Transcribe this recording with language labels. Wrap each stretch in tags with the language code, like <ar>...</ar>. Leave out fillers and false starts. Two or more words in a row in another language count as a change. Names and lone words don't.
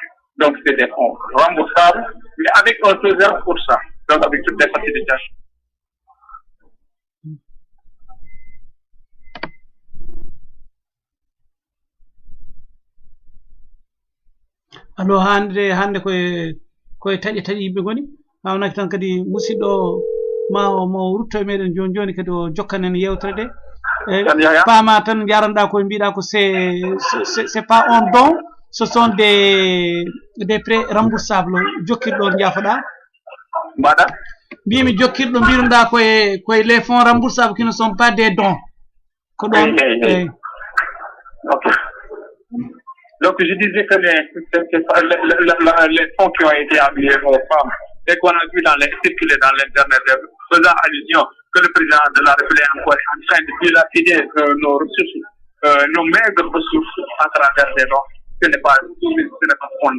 <fr>Donc, c'est des fonds remboursables, mais avec un taux 0%, donc avec toutes les facilités.</fr> <ff>alors hande koye taƴi yimɓe goni hawnaki tan kadi musidɗo mo rutto e meɗen joni kadi o jokkanen yewtere nde paama tan jaranɗa koye mbiɗa ko</ff> <fr>c'est pas un don, ce sont des prêts remboursables</fr> <ff>jokkirɗo jaafoɗa mbaɗa mbimi jokkirɗo mbiruɗa koye</ff> <fr>les fonds remboursables qui ne sont pas des dons</fr> <ff>ko ɗon</ff> <fr>ok. Donc je disais que les fonds qui ont été envoyés aux femmes et qu'on a vu circuler dans l'internet faisant allusion que le président de la République est encore en train de dilapider nos ressources, nos maigres ressources à travers des dons, ce n'est pas fondé.</fr>